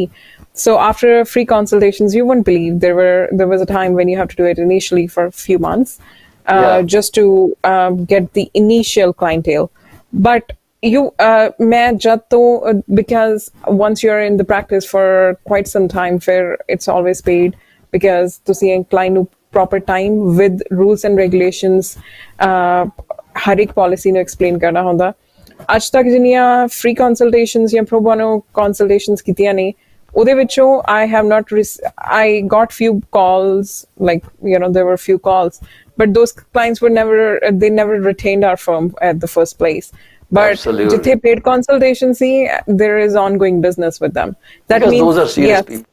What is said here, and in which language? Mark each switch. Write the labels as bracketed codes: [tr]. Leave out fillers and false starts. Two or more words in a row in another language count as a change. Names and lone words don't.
[en] So after free consultations, you wouldn't believe there was a time when you have to do it initially for a few months, just to get the initial clientele. But because once you're in the practice for quite some time, it's always paid. Because ਤੁਸੀਂ client ਨੂੰ proper time with rules and regulations [pa] ਹਰ ਇੱਕ [en] policy ਨੂੰ explain [pa] ਕਰਨਾ ਹੁੰਦਾ ਅੱਜ ਤੱਕ ਜਿੰਨੀਆਂ [en] free consultations ਜਾਂ pro bono consultations [pa] ਕੀਤੀਆਂ ਨੇ ਉਹਦੇ ਵਿੱਚੋਂ [en] I got few calls, like there were few calls, but those clients they never retained our firm at the first place. But ਜਿੱਥੇ paid consultation ਸੀ, there is ongoing business with them. That because means those are serious people.